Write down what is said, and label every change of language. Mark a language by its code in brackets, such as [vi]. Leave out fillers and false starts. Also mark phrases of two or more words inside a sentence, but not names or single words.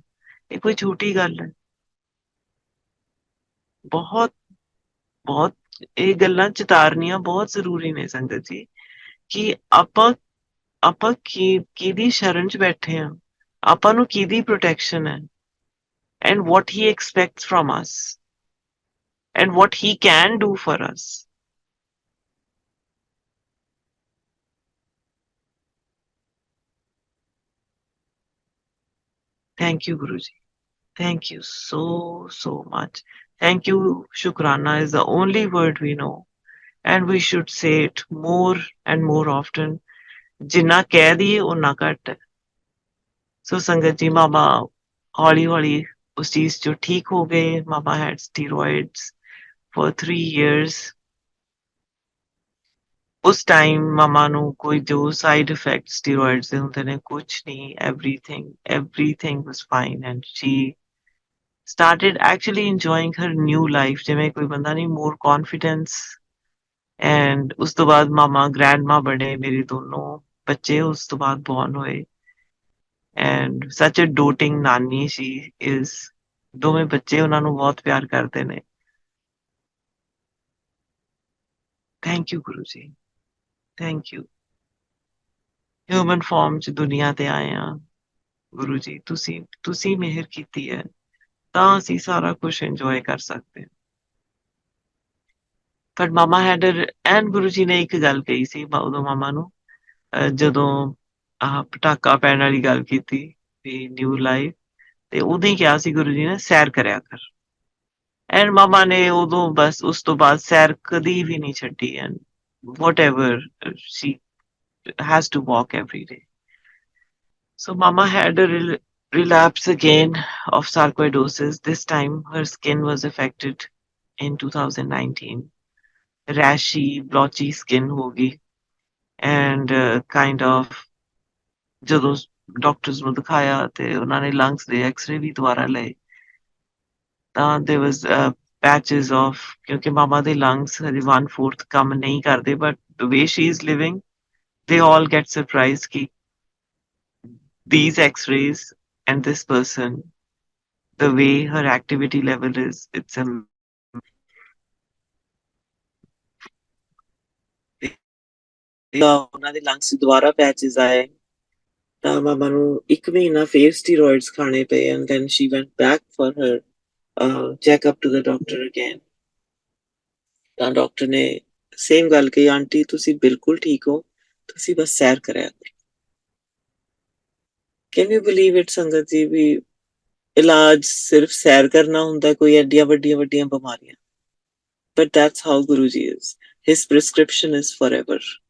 [pa] ਇਹ ਕੋਈ ਛੋਟੀ ਗੱਲ ਹੈ? ਬਹੁਤ ਬਹੁਤ ਇਹ ਗੱਲਾਂ ਚਿਤਾਰਨੀਆਂ ਬਹੁਤ ਜ਼ਰੂਰੀ ਨੇ ਸੰਗਤ ਜੀ, ਕਿ ਆਪਾਂ ਕਿਹਦੀ ਸ਼ਰਨ 'ਚ ਬੈਠੇ ਆ, ਆਪਾਂ ਨੂੰ ਕਿਹਦੀ ਪ੍ਰੋਟੈਕਸ਼ਨ ਹੈ, [en] and what he expects from us and what he can do for us. Thank you, Guruji. Thank you so much. Thank you. Shukrana is the only word we know, and we should say it more and more often. [pa] Jinna ਕਹਿ ਦਈਏ ਓਨਾ ਘੱਟ ਹੈ। So ਸੰਗਤ ਜੀ, ਮਾਮਾ ਹੌਲੀ ਹੌਲੀ ਉਸ ਚੀਜ਼ 'ਚੋਂ ਠੀਕ ਹੋ ਗਏ। [en] ਮਾਮਾ had steroids for 3 years. [pa] ਉਸ ਟਾਈਮ ਮਾਮਾ ਨੂੰ ਕੋਈ ਜੋ ਸਾਈਡ ਇਫੈਕਟ ਸਟੀਰੋਇਡਸ ਦੇ ਹੁੰਦੇ ਨੇ, ਕੁਛ ਨਹੀਂ, [en] everything was fine and she started actually enjoying her new life, [pa] ਜਿਵੇਂ ਕੋਈ ਬੰਦਾ ਨਹੀਂ, [en] more confidence. [pa] And ਉਸ ਤੋਂ ਬਾਅਦ ਮਾਮਾ grandma ਬਣੇ, ਮੇਰੇ ਦੋਨੋਂ ਬੱਚੇ ਉਸ ਤੋਂ ਬਾਅਦ born ਹੋਏ, [en] and such a doting ਨਾਨੀ she is. [pa] ਦੋਵੇਂ ਬੱਚੇ ਉਹਨਾਂ ਨੂੰ ਬਹੁਤ ਪਿਆਰ ਕਰਦੇ ਨੇ। [en] Thank you [pa] ਗੁਰੂ ਜੀ, [en] thank you. human form [pa] 'ਚ ਦੁਨੀਆ ਤੇ ਆਏ ਆ ਗੁਰੂ ਜੀ, ਤੁਸੀਂ ਮਿਹਰ ਕੀਤੀ ਹੈ ਤਾਂ ਅਸੀਂ ਸਾਰਾ ਕੁਝ ਇੰਜੋਏ ਕਰ ਸਕਦੇ ਹਾਂ। ਪਰ ਮਾਮਾ ਐਂਡ ਗੁਰੂ ਜੀ ਨੇ ਇੱਕ ਗੱਲ ਕਹੀ ਸੀ ਉਦੋਂ ਮਾਮਾ ਨੂੰ, ਜਦੋਂ ਆਹ ਪਟਾਕਾ ਪੈਣ ਵਾਲੀ ਗੱਲ ਕੀਤੀ ਵੀ [en] new life, [pa] ਤੇ ਉਦੋਂ ਹੀ ਕਿਹਾ ਸੀ ਗੁਰੂ ਜੀ ਨੇ, ਸੈਰ ਕਰਿਆ ਕਰ। ਐਂਡ ਮਾਮਾ ਨੇ ਉਦੋਂ ਬਸ ਉਸ ਤੋਂ ਬਾਅਦ ਸੈਰ ਕਦੀ ਵੀ ਨਹੀਂ ਛੱਡੀ, ਐਂਡ [en] whatever she has to walk every day. So Mama had a relapse again of sarcoidosis. This time her skin was affected in 2019. Rashy, blotchy skin hogi, and kind of [pa] ਜਦੋਂ ਡਾਕਟਰਸ ਨੂੰ ਦਿਖਾਇਆ ਤੇ ਉਹਨਾਂ ਨੇ ਲੰਗਸ ਦੇ ਐਕਸ-ਰੇ ਵੀ ਦੁਬਾਰਾ ਲਏ ਤਾਂ [en] there was patches of [pa] ਕਿਉਂਕਿ ਮਾਮਾ ਦੇ ਲੰਗਸ ਹਜੇ 1/4 ਕੰਮ ਨਹੀਂ ਕਰਦੇ [en] but the way she is living they all get surprised ki these x-rays and this person the way her activity level is it's a [pa] ਉਹਨਾਂ ਦੇ ਲੰਗਸ ਦੁਬਾਰਾ ਪੈਚਸ ਆਏ ਤਾਂ ਮਾਮਾ ਨੂੰ 1 ਮਹੀਨਾ ਫੇਰ ਸਟੀਰੋਇਡਸ ਖਾਣੇ ਪਏ [en] and then she went back for her checkup to the doctor again [pa] ਤਾਂ ਡਾਕਟਰ ਨੇ ਸੇਮ ਗੱਲ ਕਹੀ ਆਂਟੀ ਤੁਸੀਂ ਬਿਲਕੁਲ ਠੀਕ ਹੋ ਤੁਸੀਂ ਬਸ ਸੈਰ ਕਰਿਆ ਕਰੋ [en] can you believe it [pa] ਸੰਗਤ ਜੀ ਵੀ ਇਲਾਜ ਸਿਰਫ ਸੈਰ ਕਰਨਾ ਹੁੰਦਾ ਕੋਈ ਐਡੀਆਂ ਵੱਡੀਆਂ ਬਿਮਾਰੀਆਂ [en] but that's how Guruji is his prescription is forever